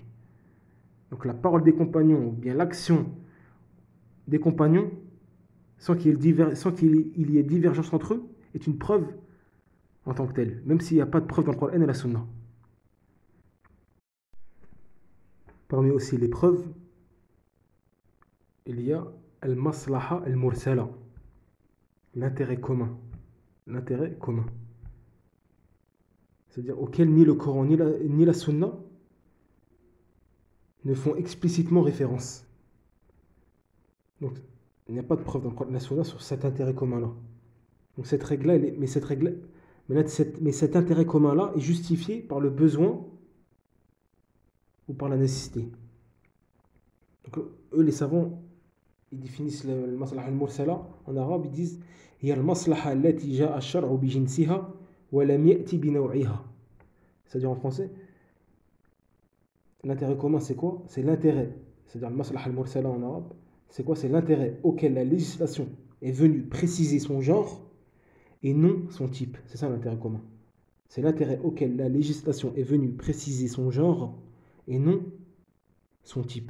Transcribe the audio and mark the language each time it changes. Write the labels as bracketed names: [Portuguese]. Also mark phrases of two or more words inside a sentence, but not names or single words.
[French] Donc la parole des compagnons, ou bien l'action des compagnons, sans qu'il y ait divergence entre eux, est une preuve en tant que telle, même s'il n'y a pas de preuve dans le Coran et la Sunna. Parmi aussi les preuves, il y a [Arabic] المصلحة المرسلة, [French] l'intérêt commun. L'intérêt commun. C'est-à-dire auquel ni le Coran ni la Sunna ne font explicitement référence. Donc, il n'y a pas de preuve dans le Coran et la Sunna sur cet intérêt commun-là. Donc cette règle-là, mais cet intérêt commun-là est justifié par le besoin ou par la nécessité. Donc, eux, les savants, ils définissent le [Arabic] مصلحة المرسلة [French] en arabe, ils disent [Arabic] هي المصلحة التي جاء الشرع بجنسها ولم يأت بنوعها. [French] C'est-à-dire en français, l'intérêt commun, c'est quoi? C'est l'intérêt. C'est-à-dire le [Arabic] مصلحة المرسلة [French] en arabe, c'est quoi? C'est l'intérêt auquel la législation est venue préciser son genre et non son type. C'est ça l'intérêt commun. C'est l'intérêt auquel la législation est venue préciser son genre et non son type.